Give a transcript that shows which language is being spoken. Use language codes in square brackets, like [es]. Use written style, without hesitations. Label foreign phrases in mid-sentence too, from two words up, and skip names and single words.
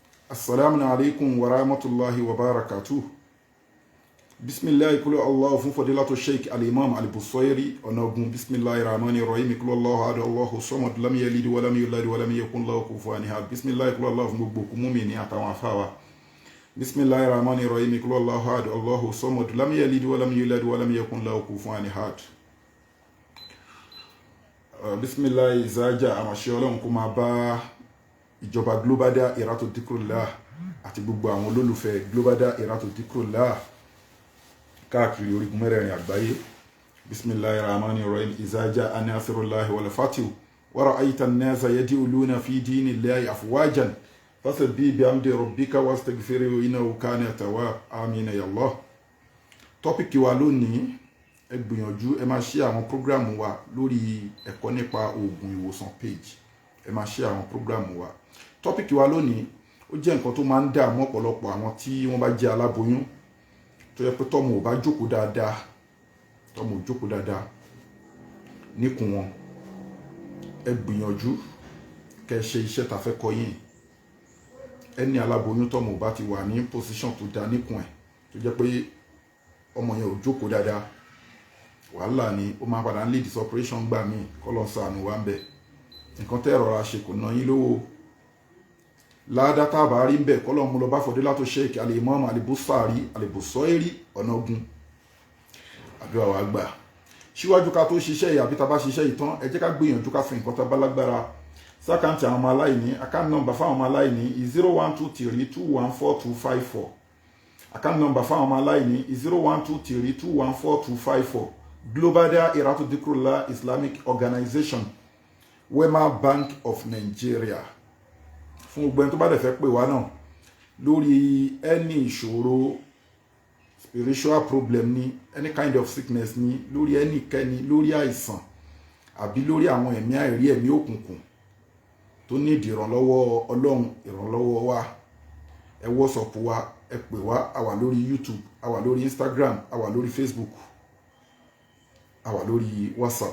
[ar] السلام عليكم ورحمة الله وبركاته. [yo] Bismillah kulu Allah fún fadilatu Sheikh al-Imam al-Busayri ọ̀nà Ogun. [ar] بسم الله الرحمن الرحيم قل هو الله أحد الله الصمد لم يلد ولم يولد ولم يكن له كفوا أحد. [yo] Bismillah kulu Allah fún gbogbo kú mùmínì àtàwọn àfáà. [ar] بسم الله الرحمن الرحيم قل هو الله أحد الله الصمد لم يلد ولم يولد ولم يكن له كفوا أحد. [yo] Bismillah ìzájà àmàṣẹ Ọlọ́run kó máa bá ìjọba Global Dahiratu Dhikrlahi àti gbogbo àwọn olólùfẹ́ Global Dahiratu Dhikrlahi káàkiri orígun mẹ́rẹ̀ẹ̀rin àgbáyé. [ar] بسم الله الرحمن الرحيم إذا جاء نصر الله والفتح ورأيت الناس يدخلون في دين الله أفواجا فسبح بحمد ربك واستغفره إنه كان توابا. آمين يا الله. [yo] Tọ́pìkì wa lónìí, ẹ gbìyànjú ẹ máa share àwọn program wa lórí ẹ̀kọ́ nípa oògùn ìwòsàn page. Ẹ máa share àwọn program wa. Tọ́pìkì wa lónìí ó jẹ́ nǹkan tó máa ń dààmú ọ̀pọ̀lọpọ̀ àwọn tí wọ́n bá jẹ́ aláboyún tó yẹ pé tọ́mọ ò bá jókòó dáadáa níkùn wọn. Ẹ gbìyànjú kẹ́ ṣe iṣẹ́ tá fẹ́ kọ́ yín. Ẹni aláboyún tọ́mọ ò bá ti wà ní position tó dá níkùn ẹ̀ tó jẹ́ pé ọmọ yẹn ò jókòó dáadáa, wàhálà ni ó máa padà ń [en] lead to operation [yo] gbà míì. Kọ́lọ́ ṣàánú wa ń bẹ̀. Nǹkan tẹ́ rọra ṣe kò ná yín lówó. Láàdá tá bá rí ń bẹ̀ kọ́lọ́ mú lọ bá fadilatu Sheikh al-Imam al-Busayri ọ̀nà Ogun. Àdúrà wa gbà. Síwájú ká tó ṣiṣẹ́ yìí àbí tá bá ṣiṣẹ́ yìí tán, ẹ jẹ́ ká gbìyànjú ká fi nǹkan tá bá lágbára sákàǹtì àwọn ọmọ aláìní. [en] Account number [yo] fáwọn ọmọ aláìní 0123214254. [en] Account number [yo] fáwọn ọmọ aláìní 0123214254. Global Dahiratu Dhikrlahi Islamic Organization, Wema Bank of Nigeria. Fún gbogbo ẹni tó bá dẹ̀ fẹ́ pè wá náà lórí any ìṣòro, [en] spiritual problem [yo] ni, [en] any kind of sickness [yo] ni, lórí ẹnikẹ́ni, lórí àìsàn àbí lórí àwọn ẹ̀mí àìrí, ẹ̀mí òkùnkùn tó ní ìrànlọ́wọ́ Ọlọ́run, ìrànlọ́wọ́ wa, ẹ WhatsApp wa, ẹ pè wá. A wà lórí YouTube, a wà lórí Instagram, a wà lórí Facebook, a wà lórí WhatsApp.